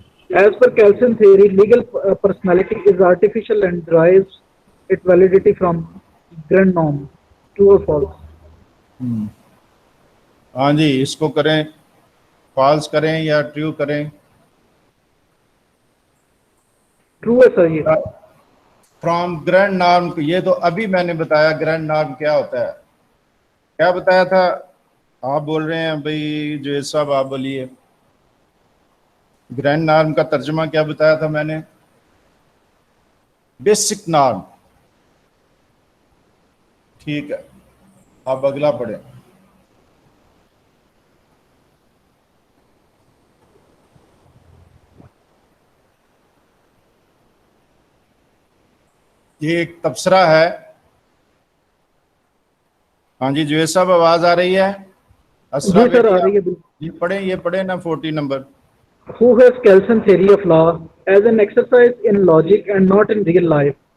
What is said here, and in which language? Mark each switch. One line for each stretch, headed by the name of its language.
English: As per Kelsen theory, legal personality is artificial and derives its validity from grand norm. True or false?
Urdu: ہاں جی، اس کو کریں، false کریں یا true کریں. True ہے سر یہ.
English: From grand norm.
Urdu: یہ تو ابھی میں نے بتایا گرینڈ نارم کیا ہوتا ہے. کیا بتایا تھا؟ آپ بول رہے ہیں بھائی جو صاحب، آپ بولیے. گرینڈ نارم کا ترجمہ کیا بتایا تھا میں نے؟ Basic norm. ٹھیک ہے، آپ اگلا پڑھیں. یہ ایک تبصرہ ہے. ہاں جی جوید صاحب، آواز آ رہی ہے؟ جی سر آ رہی ہے. جی پڑھیں، یہ پڑھیں نا 40 number.
English: Who has Kelsen theory of law as an exercise in logic and not in real life?